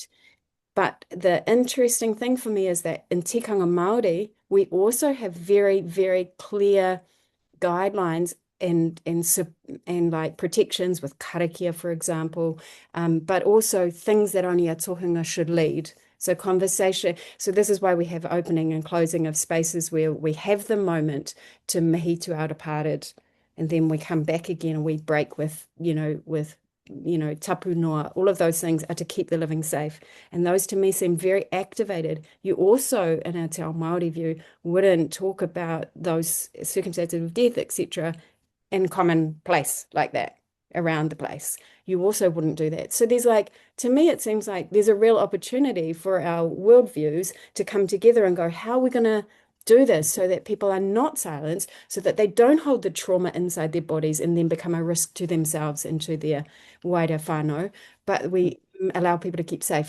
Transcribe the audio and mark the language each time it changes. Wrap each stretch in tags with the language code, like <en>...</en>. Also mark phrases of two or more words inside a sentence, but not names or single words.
<en>But the interesting thing for me is that in</en> <mi>tikanga Māori,</mi> <en>we also have very, very clear guidelines and like protections with karakia, for example, but also things that only a tohunga should lead. So conversation. So this is why we have opening and closing of spaces where we have the moment to mihi to autaparet, and then we come back again and we break with</en> <mi>tapu noa.</mi> <en>All of those things are to keep the living safe. And those to me seem very activated. You also, in our</en> <mi>Te Ao Māori</mi> <en>view, wouldn't talk about those circumstances of death, etc., in common place like that, around the place. You also wouldn't do that. So there's to me, it seems like there's a real opportunity for our worldviews to come together and go, how are we going to do this so that people are not silenced, so that they don't hold the trauma inside their bodies and then become a risk to themselves and to their wider whānau, but we allow people to keep safe.</en>